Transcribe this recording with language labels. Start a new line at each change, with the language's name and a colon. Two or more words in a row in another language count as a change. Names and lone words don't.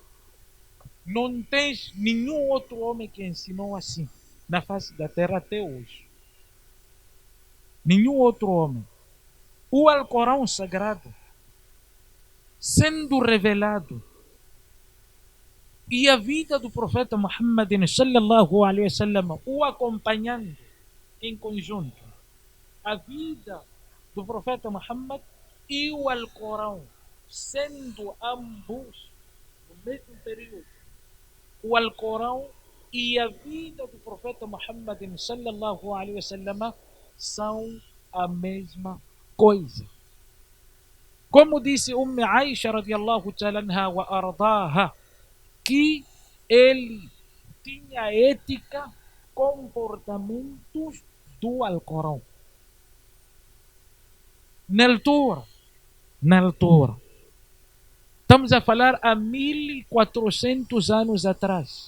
Portuguese: Não tens nenhum outro homem que ensinou assim na face da terra até hoje. Nenhum outro homem. O Alcorão Sagrado, sendo revelado, e a vida do profeta Muhammad
Arabic: صلى الله عليه وسلم
Portuguese: o acompanhando em conjunto. A vida do profeta Muhammad e o Alcorão, sendo ambos no mesmo período. O Alcorão e a vida do profeta Muhammad
Arabic: صلى الله عليه وسلم
Portuguese: são a mesma coisa. Como disse Aisha
Arabic: رضي الله تعالى عنها وأرضاها,
Portuguese: que ele tinha ética, comportamentos do Alcorão. Na altura. Estamos a falar há 1400 anos atrás.